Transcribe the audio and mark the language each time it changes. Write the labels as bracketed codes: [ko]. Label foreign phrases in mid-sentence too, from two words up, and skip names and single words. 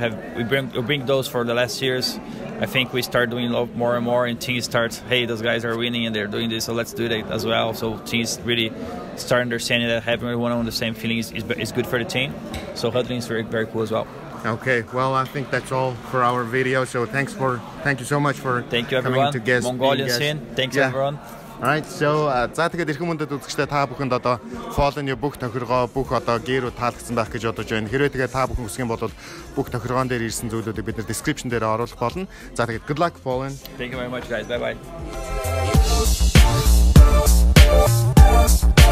[en] We bring those for the last years. I think we start doing more and more, and teams start, hey, those guys are winning and they're doing this, so let's do that as well. So teams really start understanding that having everyone on the same feeling is good for the team. So huddling is very, very cool as well. Okay, well, I think that's all for our video. So thank you so much for coming to guest. Mongolian scene. Thanks everyone. Alright, so [mn] за тэгээд эрхэм мөндөд үзэгчдээ та бүхэнд одоо FalleN-ийн бүх тохиргоо, бүх одоо гэрүү таалагдсан байх гэж бодож байна. Хэрвээ тэгээд та бүхэн хүсэх юм бол бүх тохиргоон дээр ирсэн зүйлүүдийг бид нэр description дээр оруулах болно. За тэгээд [en] good luck [mn] FalleN. [en] Thank you very much guys. Bye bye.